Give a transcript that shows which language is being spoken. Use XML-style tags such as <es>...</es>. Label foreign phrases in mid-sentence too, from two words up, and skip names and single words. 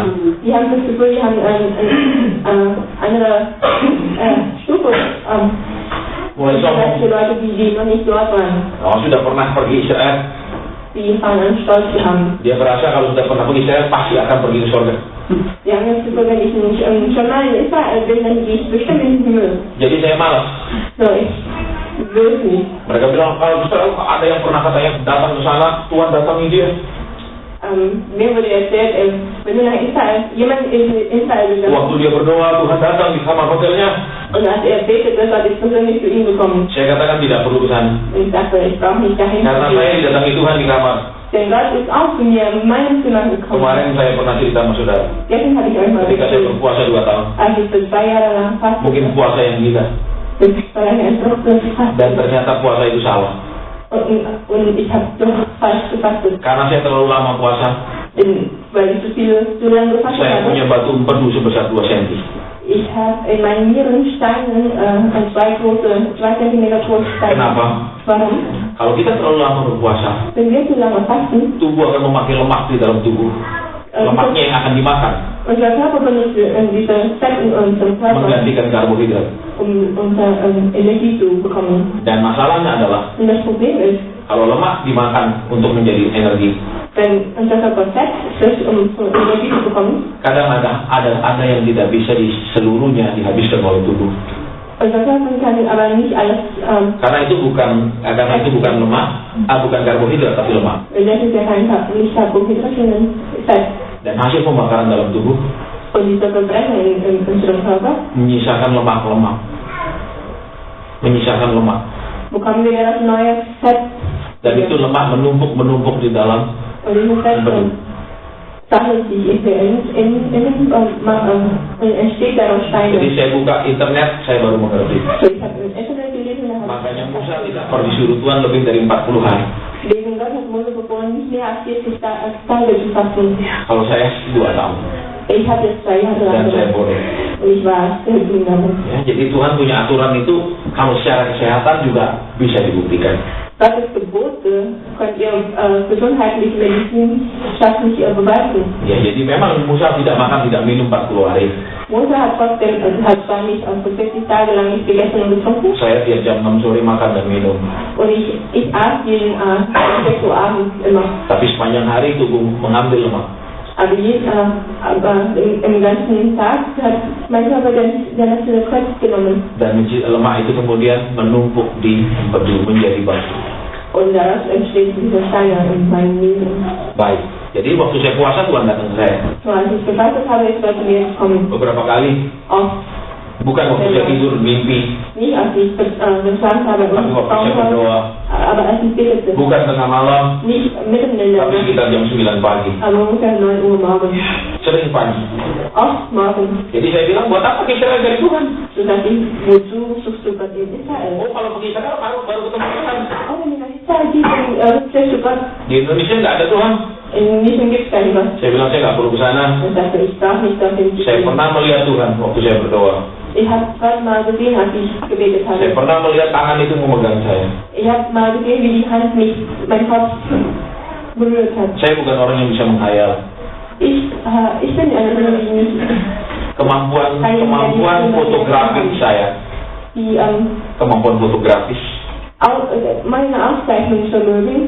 <de>die haben das Gefühl, die haben eine andere Stufe.</de> <id>Mulai sombong.</id> <de>Für Leute, die noch nicht dort waren,</de> <id>Oh, sudah pernah pergi Israel,</id> <de>die fangen an Stolz zu haben.</de> <id>dia berasa kalau sudah pernah pergi Israel pasti akan pergi ke surga.</id> <de>Die haben das Gefühl, wenn ich nicht schon mal in Israel bin, dann gehe ich bestimmt in den Himmel.</de> <id>Jadi saya malas.</id> <de>So, ich will es nicht.</de> <id>Mereka bilang, kalau Israel ada yang pernah katanya datang ke sana, Tuhan datangi dia.</id> <de>Mir wurde erzählt, wenn du nach Israel, jemand in Israel gegangen</de> <id>Waktu dia berdoa, Tuhan datang di kamar hotelnya.</id> <de>und als betet, dass Gott ist persönlich zu ihm gekommen.</de> <id>Saya katakan tidak perlu ke sana.</id> <de>Und ich dachte, ich brauche nicht dahin zu</de> <id>Karena</id> <de>gehen.</de> <id>saya didatangi Tuhan di kamar.</id> <de>Denn Gott ist auch zu mir in meinem Zimmer gekommen.</de> <id>Kemarin saya pernah cerita sama saudara.</id> <de>Gestern habe ich euch mal</de> <id>Ketika saya</id> <de>erzählt,</de> <id>berpuasa 2 tahun.</id> <de>als ich für 2 Jahre lang faste,</de> <id>Mungkin puasa yang gila.</id> <de>das war eine entrückte Fasten.</de> <id>Dan ternyata puasa itu salah.</id> <de>Und ich habe doch falsch gefastet.</de> <id>Karena saya terlalu lama puasa,</id> <de>Weil ich zu lange gefastet</de> <id>saya punya</id> <de>habe.</de> <id>batu empedu sebesar 2 cm.</id> <de>Ich habe in meinen Nierensteinen 2 Zentimeter große Steine.</de> <id>Kenapa?</id> <de>Warum?</de> <id>Kalau kita terlalu lama berpuasa,</id> <de>Wenn wir zu lange fasten,</de> <id>tubuh akan memakai lemak di dalam tubuh. Lemaknya yang akan dimakan,</id> <de>unser Körper benutzt diese Fett in unserem Körper,</de> <id>menggantikan karbohidrat.</id> <de>unser Energie zu bekommen.</de> <id>Dan masalahnya adalah,</id> <de>Und das Problem ist,</de> <id>kalau lemak dimakan untuk menjadi energi,</id> <de>wenn unser Körper Fett frisst, um Energie zu bekommen,</de> <id>kadang ada yang tidak bisa seluruhnya dihabiskan oleh tubuh.</id> <de>unser Körper kann aber nicht alles,</de> <id>Karena itu bukan lemak, bukan karbohidrat tapi lemak.</id> <de>das ist ja nicht Carbohydrat, sondern Fett.</de> <id>Dan hasil pembakaran dalam tubuh</id> <de>Und diese Verbrechen in unserem Körper,</de> <id>menyisakan lemak-lemak. Menyisakan lemak.</id> <de>bekommen wir das neue Fett.</de> <id>Dan itu lemak menumpuk di dalam</id> <de>Und dieses Fett sammelt sich entsteht daraus Steine.</de> <id>Jadi saya buka internet, saya baru mengerti.</id> <de>So, ich habe im Internet gelesen,</de> <id>Makanya Musa tidak pernah disuruh Tuhan lebih dari 40 hari.</id> <de>Wegen Gott hat Mose geboren, nicht mehr als 40 Tage zu fasten.</de> <id>Kalau saya 2 tahun.</id> <de>Ich hatte 2 Jahre</de> <id>Dan</id> <de>lang</de> <id>saya bodoh.</id> <de>und ich war sehr dumm damit.</de> <id>Ya, jadi Tuhan punya aturan itu kalau secara kesehatan juga bisa dibuktikan.</id> <de>Gottes Gebote könnt ihr gesundheitlich, medizinisch beweisen.</de> <id>Ya, jadi memang Musa tidak makan, tidak minum 40 hari.</id> <de>Mose hat trotzdem, hat zwar nicht für 40 Tage lang nicht gegessen und getrunken.</de> <id>Saya tiap jam 6 sore makan dan minum.</id> <de>Und ich aß jeden 6 Uhr abends immer.</de> <id>Tapi sepanjang hari tubuh mengambil lemak.</id> <de>Aber im ganzen Tag hat mein Körper der letzte Krebs genommen.</de> <id>Dan lemak itu kemudian menumpuk di empedu menjadi batu.</id> <de>Und daraus entsteht dieser Stein in meinem Leben.</de> <id>Baik. Jadi waktu saya puasa Tuhan datang ke saya.</id> <de>So, als ich gefastet habe, ist Gott zu mir gekommen.</de> <id>Beberapa kali.</id> <de>Oft.</de> <id>Bukan waktu saya tidur mimpi.</id> <de>Nicht als ich geschlafen habe</de> <id>Tapi</id> <de>und</de> <id>waktu saya berdoa.</id> <de>aber als ich betete.</de> <id>Bukan tengah malam.</id> <de>Nicht mitten in der</de> <id>Tapi</id> <de>Nacht,</de> <id>sekitar jam 9 pagi.</id> <de>aber ungefähr 9 Uhr morgens.</de> <id>Sering pagi.</id> <de>Oft morgens.</de> <id>Jadi saya bilang, buat apa Israel dari Tuhan?</id> <de>So dachte ich, wozu suchst du Gott in Israel?</de> <id>Oh, kalau pergi Israel baru ketemu Tuhan.</id> <de>Oh, wenn du nach Israel gehst, triffst du Gott.</de> <id>Di Indonesia nggak ada Tuhan.</id> <de>In Indonesian gibt es keinen Gott.</de> <id>Saya bilang saya nggak perlu ke sana.</id> <de>Ich dachte, ich darf nicht dorthin</de> <id>Saya</id> <de>gehen.</de> <id>pernah melihat Tuhan waktu saya berdoa.</id> <de>Ich habe Gott mal gesehen, als ich gebetet</de> <id>Saya</id> <de>habe.</de> <id>pernah melihat tangan itu memegang saya.</id> <de>Ich habe mal gesehen, wie die Hand mein Kopf berührt hat.</de> <id>Saya bukan orang yang bisa menghayal.</id> <de>Ich bin eine Person, die nicht</de> <id>Kemampuan fotografis saya.</id> <de>die</de> <id>Kemampuan fotografis.</id> <de>meine Aufzeichnungsvermögen</de>